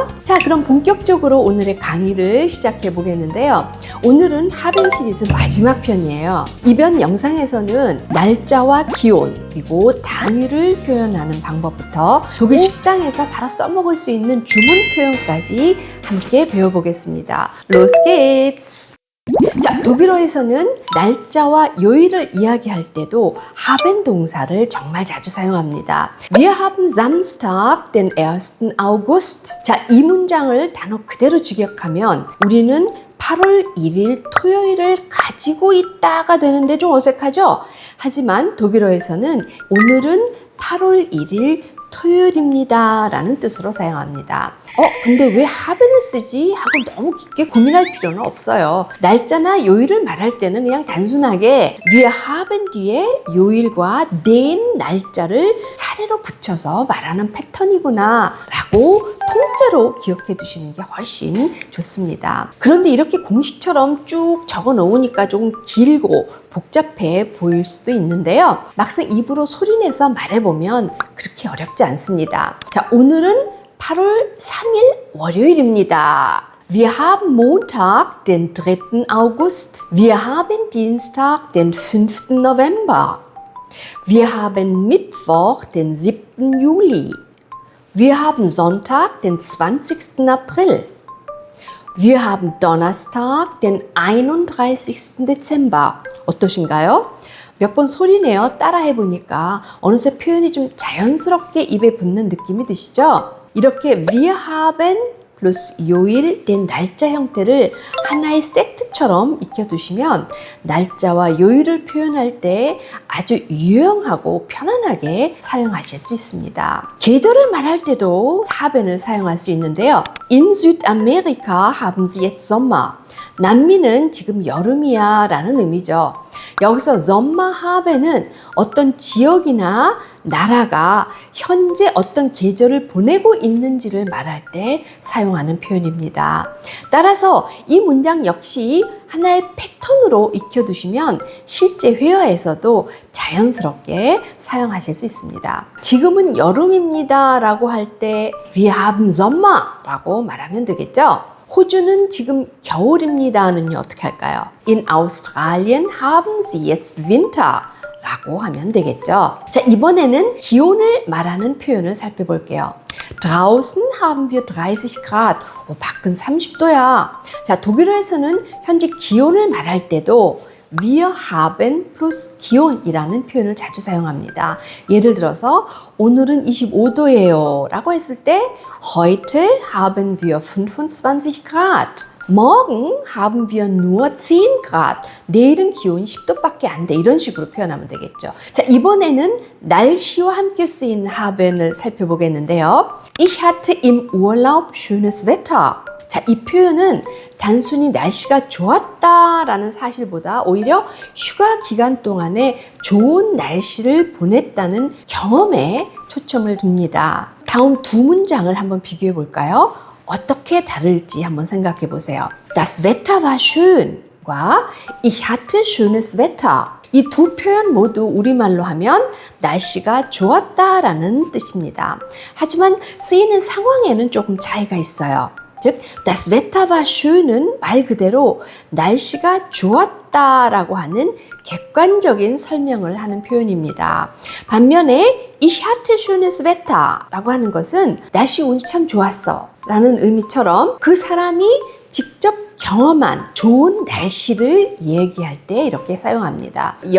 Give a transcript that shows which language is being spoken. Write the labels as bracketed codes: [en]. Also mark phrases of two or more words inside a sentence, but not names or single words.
[ko] 자, 그럼 본격적으로 오늘의 강의를 시작해 보겠는데요. 오늘은 하벤 시리즈 마지막 편이에요. 이번 영상에서는 날짜와 기온, 그리고 단위를 표현하는 방법부터 독일 식당에서 바로 써먹을 수 있는 주문 표현까지 함께 배워보겠습니다. [de] Los geht's! [ko] 자, 독일어에서는 날짜와 요일을 이야기할 때도 haben 동사를 정말 자주 사용합니다. [de] Wir haben Samstag, den 1. August. [ko] 자, 이 문장을 단어 그대로 직역하면 우리는 8월 1일 토요일을 가지고 있다가 되는데 좀 어색하죠? 하지만 독일어에서는 오늘은 8월 1일 토요일입니다 라는 뜻으로 사용합니다. 근데 왜 haben을 쓰지? 하고 너무 깊게 고민할 필요는 없어요. 날짜나 요일을 말할 때는 그냥 단순하게 [de] wir haben [ko] 뒤에 요일과 den 날짜를 차례로 붙여서 말하는 패턴이구나 라고 통째로 기억해 두시는 게 훨씬 좋습니다. 그런데 이렇게 공식처럼 쭉 적어 놓으니까 조금 길고 복잡해 보일 수도 있는데요. 막상 입으로 소리내서 말해보면 그렇게 어렵지 않습니다. 자, 오늘은 8월 3일 월요일입니다. [de] Wir haben Montag, den 3. August. Wir haben Dienstag, den 5. November. Wir haben Mittwoch, den 7. Juli. Wir haben Sonntag, den 20. April. Wir haben Donnerstag, den 31. Dezember. [ko] 어떠신가요? 몇 번 소리내어 따라해보니까 어느새 표현이 좀 자연스럽게 입에 붙는 느낌이 드시죠? 이렇게 [de] wir haben [ko] 플러스 요일, 된 날짜 형태를 하나의 세트처럼 익혀두시면 날짜와 요일을 표현할 때 아주 유용하고 편안하게 사용하실 수 있습니다. 계절을 말할 때도 haben을 사용할 수 있는데요. [de] In Südamerika haben sie jetzt Sommer. [ko] 남미는 지금 여름이야 라는 의미죠. 여기서 [de] Sommer haben [ko] 은 어떤 지역이나 나라가 현재 어떤 계절을 보내고 있는지를 말할 때 사용하는 표현입니다. 따라서 이 문장 역시 하나의 패턴으로 익혀두시면 실제 회화에서도 자연스럽게 사용하실 수 있습니다. 지금은 여름입니다 라고 할 때 [de] Wir haben Sommer [ko] 라고 말하면 되겠죠? 호주는 지금 겨울입니다는요, 어떻게 할까요? [de] In Australien haben sie jetzt Winter [ko] 라고 하면 되겠죠. 자, 이번에는 기온을 말하는 표현을 살펴볼게요. [de] Draußen haben wir 30 Grad. [ko] 밖은 30도야. 자, 독일어에서는 현재 기온을 말할 때도 [de] Wir haben [ko] 플러스 기온이라는 표현을 자주 사용합니다. 예를 들어서 오늘은 25도예요 라고 했을 때 [de] Heute haben wir 25 Grad. Morgen haben wir nur 10 Grad. [ko] 내일은 기온이 10도밖에 안 돼. 이런 식으로 표현하면 되겠죠. 자, 이번에는 날씨와 함께 쓰인 haben을 살펴보겠는데요. [de] Ich hatte im Urlaub schönes Wetter. [ko] 자, 이 표현은 단순히 날씨가 좋았다라는 사실보다 오히려 휴가 기간 동안에 좋은 날씨를 보냈다는 경험에 초점을 둡니다. 다음 두 문장을 한번 비교해 볼까요? 어떻게 다를지 한번 생각해 보세요. [de] Das Wetter war schön 과 Ich hatte schönes Wetter. [ko] 이 두 표현 모두 우리말로 하면 날씨가 좋았다라는 뜻입니다. 하지만 쓰이는 상황에는 조금 차이가 있어요. 즉, [de] das Wetter war schön [ko] 은 말 그대로 날씨가 좋았다라고 하는 객관적인 설명을 하는 표현입니다. 반면에 [de] Ich hatte schönes Wetter [ko] 라고 하는 것은 날씨 운이 참 좋았어 라는 의미처럼 그 사람이 직접 경험한 좋은 날씨를 얘기할 때 이렇게 사용합니다.